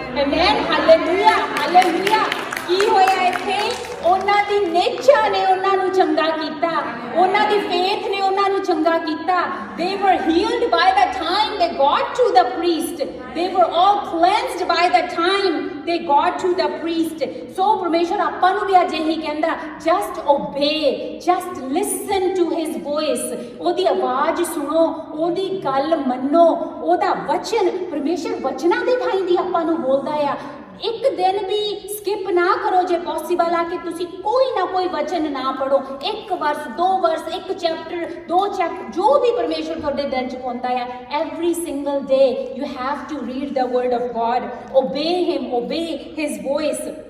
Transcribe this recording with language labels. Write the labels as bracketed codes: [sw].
[pa] Amen, hallelujah. ਕੀ ਹੋਇਆ ਇੱਥੇ? ਉਹਨਾਂ ਦੀ ਨੇਚਾ ਨੇ ਉਹਨਾਂ ਨੂੰ ਚੰਗਾ ਕੀਤਾ, ਉਹਨਾਂ ਦੀ ਫੇਥ ਨੇ ਉਹਨਾਂ ਨੂੰ ਚੰਗਾ ਕੀਤਾ। [en] They were healed by the time they got to the priest. They were all cleansed by the time they got to the priest. [pa] So ਪਰਮੇਸ਼ਰ ਆਪਾਂ ਨੂੰ ਵੀ ਅੱਜ ਇਹੀ ਕਹਿੰਦਾ, [en] just obey, just listen to his voice। [pa] ਉਹਦੀ ਆਵਾਜ਼ ਸੁਣੋ, ਉਹਦੀ ਗੱਲ ਮੰਨੋ, ਉਹਦਾ ਵਚਨ, ਪਰਮੇਸ਼ਰ ਵਚਨਾਂ ਦੇ ਥਾਈਂ ਦੀ ਆਪਾਂ ਨੂੰ ਬੋਲਦਾ ਆ। ਇੱਕ ਦਿਨ ਵੀ ਸਕਿਪ ਨਾ ਕਰੋ ਜੇ ਪੋਸੀਬਲ ਆ ਕਿ ਤੁਸੀਂ ਕੋਈ ਨਾ ਕੋਈ ਵਚਨ ਨਾ ਪੜੋ। ਇੱਕ ਵਰਸ, 2 ਵਰਸ, 1 ਚੈਪਟਰ, 2 ਚੈਪਟਰ, ਜੋ ਵੀ ਪਰਮੇਸ਼ਰ ਤੁਹਾਡੇ ਦਿਲ 'ਚ ਪਾਉਂਦਾ ਆ, [en] Every single day you have to read the word of God, obey him, obey his voice.